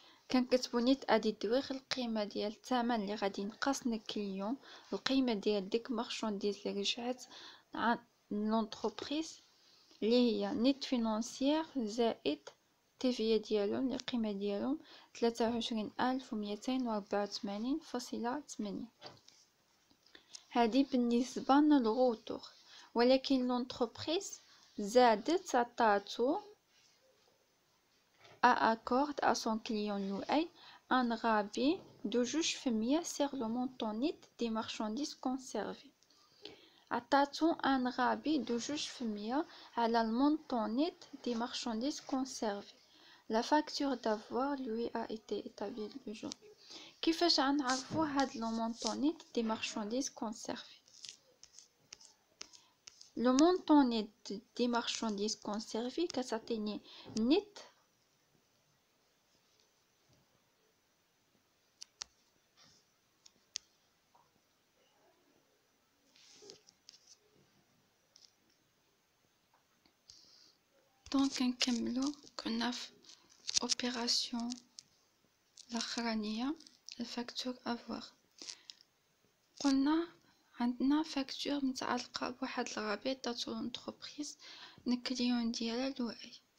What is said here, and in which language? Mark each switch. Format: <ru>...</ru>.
<ar>كنكتبو نيت اديتور القيمه ديال الثمن اللي غادي ينقصنا الكليون، القيمه ديال ديك مارشانديز اللي رجعت عند لونتربريز اللي هي نيت فينانسيير زائد التيفيا ديالهم اللي القيمه ديالهم 23,284.8. هذه بالنسبه للغوتور. ولكن لونتربريز زادت عطاتو</ar> <fr>accorde à son client Louay un rabais de 2% sur le montant net des marchandises conservées.</fr> <ar>عطاتو ان رابط</ar> <fr>de 2% على le montant net des marchandises conservées. La facture d'avoir lui a été établie le jour.</fr> <ar>كيفاش غنعرفوا هاد</ar> <fr>le montant net des marchandises conservées؟ Le montant net des marchandises conservées</fr> <ar>كتعطيني</ar> <fr>net</fr> <ar>دونك نكملو. كنا في اوبيراسيون الاخرانيه الفاكتور افوار. قلنا عندنا فاكتور متعلقه بواحد الرابط تاع لونتربريز الكليون ديالها لؤي.</ar>